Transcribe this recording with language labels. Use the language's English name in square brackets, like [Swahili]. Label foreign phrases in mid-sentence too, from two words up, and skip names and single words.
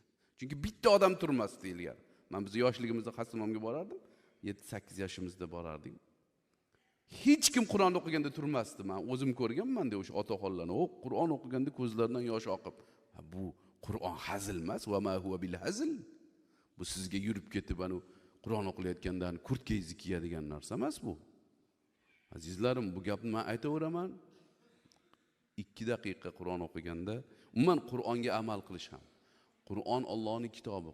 [Uzbek] Chunki bitta odam turmasdi ilgari. Men biz yoshligimizda Hastimomga borardim. 7-8 yoshimizda borardik. Hech kim Qur'on o'qiganda turmasdi. Men o'zim ko'rganman-da o'sha otaxonlarni. O Qur'on o'qiganda ko'zlaridan yosh oqib. Bu Qur'on hazil emas, [Arabic] وما هو بالهزل. [Uzbek] Bu sizga yurib ketib anu Qur'on o'qilayotgandan kurtkangizni kiyadigan narsa emas bu. Azizlarim, bu gapni men aytaveraman. 2 daqiqa Qur'on o'qiganda, umuman Qur'onga amal qilish ham. Qur'on Allohning kitobi.